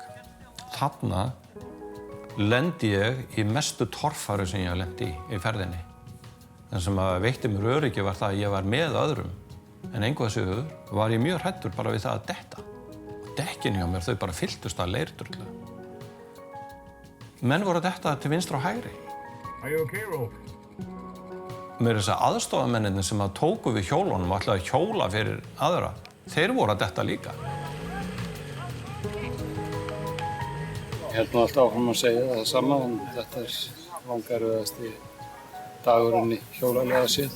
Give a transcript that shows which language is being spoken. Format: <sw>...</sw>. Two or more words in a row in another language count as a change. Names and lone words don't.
<is>Þarna lendi ég í mestu torfæru sem ég lendi í ferðinni. Það sem að veitti mér öryggi var það að ég var með öðrum. En engu að síður var ég mjög hræddur bara við það að detta. Dekkin hjá mér, þau bara fylltust af leirdrullu. Menn voru að detta til vinstra og hægri.</is> <en>Are you okay, Rob?</en> <is>Mér þess að aðstofamennirnir sem að tóku við hjólunum og ætlaði að hjóla fyrir aðra, þeir voru að detta líka. Ég held nú alltaf áfram að segja það sama, en þetta langerfiðasti dagurinn í hjólalega séð.</is>